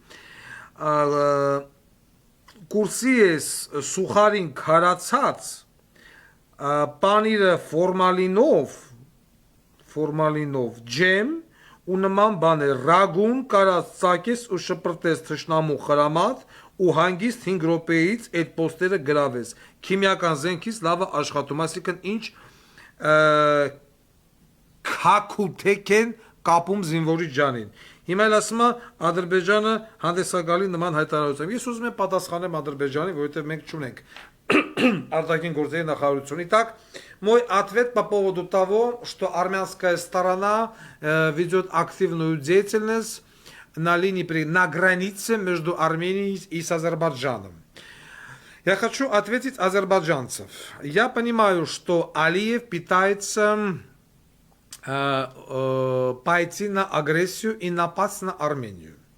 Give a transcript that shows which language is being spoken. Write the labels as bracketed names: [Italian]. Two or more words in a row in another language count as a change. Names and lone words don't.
[Armenian] կուրսի ես սուխարին քարացած, պանիրը ֆորմալինով, ջեմ, ու նման բաներ, ռագուն կարած ծակես ու շպրտես թշնամու խրամատ, ու հանգիստ 5 րոպեից այդ պոստերը գրավես, քիմիական զենքից լավը աշխատում, այսինքն ինչ քաքութեք են կապում զինվորի ջանին։ Հիմա էլ ասում է Ադրբեջանը հանդեսագալի նման հայտարարությամբ։ Ես ուզում եմ պատասխանեմ Ադրբեջանին, որովհետև մենք չունենք արտաքին գործերի նախարարություն։ [Russian] Итак, мой ответ по поводу того, что армянская сторона ведет активную деятельность на границе между Арменией и с Азербайджаном. Я хочу ответить азербайджанцев. Я понимаю, что Алиев пытается пойти на агрессию и напасть на Армению.